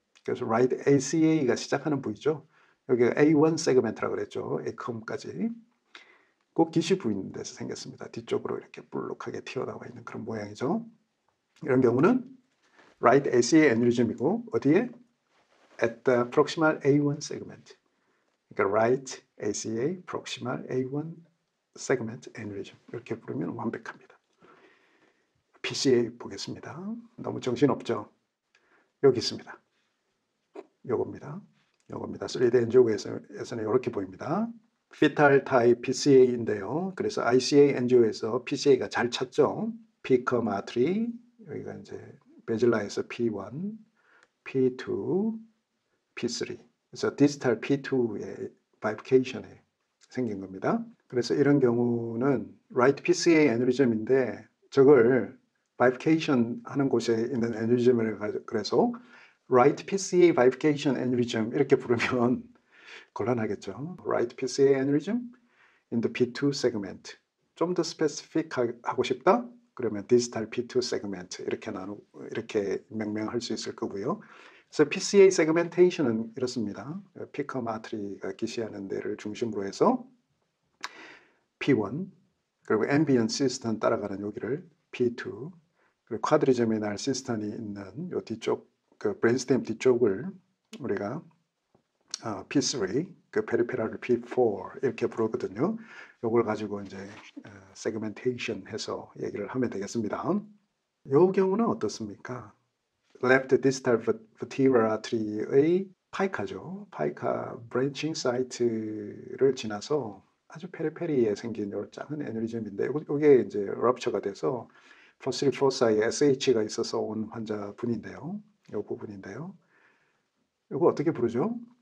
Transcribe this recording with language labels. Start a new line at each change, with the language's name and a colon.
Korean: 그래서 right ACA가 시작하는 부위죠. 여기가 A1 세그멘트라고 그랬죠. A컴까지. 꼭 기시 부위 데서 생겼습니다. 뒤쪽으로 이렇게 볼록하게 튀어나와 있는 그런 모양이죠. 이런 경우는 right ACA 애니리즘이고 어디에?
English: At the proximal A1 segment.
Korean: 그러니까
English: right ACA proximal A1 segment aneurysm
Korean: 이렇게 부르면 완벽합니다. PCA 보겠습니다. 너무 정신없죠? 여기 있습니다. 요겁니다. 3D 엔지오에서는 이렇게 보입니다.
English: fetal type PCA인데요.
Korean: 그래서 ICA 엔지오에서 PCA가 잘 찾죠. P, artery 여기가 이제 베질라에서 P1, P2, P3. 그래서 디스탈 P2의 바이피케이션에 생긴 겁니다. 그래서 이런 경우는 right PCA 애니리즘인데 저걸 바이피케이션 하는 곳에 있는 애니리즘을 그래서 right PCA bifurcation aneurysm 이렇게 부르면 곤란하겠죠.
English: right PCA aneurysm in the P2 segment.
Korean: 좀 더 스페시픽 하고 싶다? 그러면 distal P2 segment 이렇게 명명할 수 있을 거고요. 그래서 PCA segmentation은 이렇습니다. 피컴 아트리가 기시하는 데를 중심으로 해서 P1 그리고 ambient 시스턴 따라가는 여기를 P2 그리고 쿼드리제미날 시스턴이 있는 요 뒤쪽 그 브레인스템 뒤쪽을 우리가 P3 그 페리페랄을 P4 이렇게 부르거든요. 요걸 가지고 이제 세그멘테이션 해서 얘기를 하면 되겠습니다. 요 경우는 어떻습니까?
English: Left distal vertebral artery의 파이카죠.
Korean: 파이카 브랜칭 사이트를 지나서 아주 페리페리에 생긴 요 작은 애니리즘인데 이게 이제 럽처가 돼서 포스리 포사에 SH가 있어서 온 환자분인데요. 이 부분인데요. 이거 어떻게 부르죠?